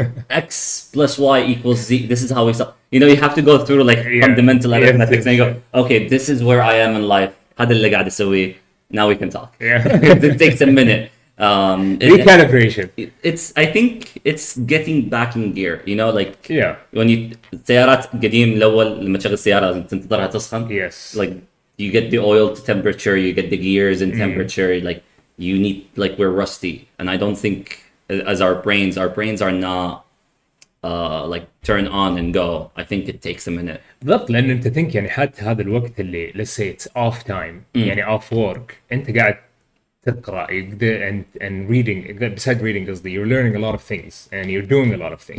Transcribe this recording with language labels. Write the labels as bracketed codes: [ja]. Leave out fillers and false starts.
[en] x plus y equals z. This is how we start. You know, you have to go through like fundamental arithmetic, and you go, okay, this is where I am in life. [ar] هذا اللي قاعد أسويه. [en] Now we can talk. Yeah. It takes a minute. Recalibration. I think it's getting back in gear. You know, like Yeah. when you [ar] السيارات قديم الأول لما تشغل السيارة لازم تنتظرها تسخن. [en] Yes. Like you get the oil to temperature, you get the gears in temperature. Like you need, like we're rusty, and I don't think as our brains are not like turn on and go. I think it takes a minute. [ar] بالضبط لأن أنت [en] think [ar] يعني حتى هذا الوقت اللي [en] let's say it's off time يعني off work [ar] أنت قاعد تقرأ [en] and reading besides reading [ar] قصدي [en] you're learning a lot of things and you're doing a lot of things